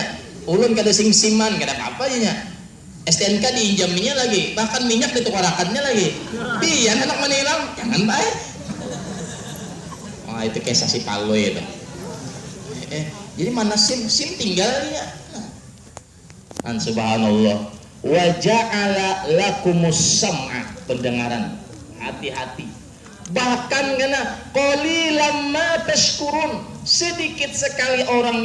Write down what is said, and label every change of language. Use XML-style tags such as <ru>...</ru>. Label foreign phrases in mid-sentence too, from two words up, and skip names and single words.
<bjn>Ulun kada sing-siman kada apa-apa ya. STNK diinjaminya lagi, bahkan minyak ditukarakannya lagi. Pian anak menilang, jangan baik. Wah itu kayak saksi paloy itu. Jadi mana SIM tinggalnya.</bjn> <ar>أن سبحان الله وجعل لكم السمع,</ar> <bjn>pendengaran. Hati-hati. Bahkan karena</bjn> <ar>قليلا ما تشكرون,</ar> <bjn>sedikit sekali orang</bjn>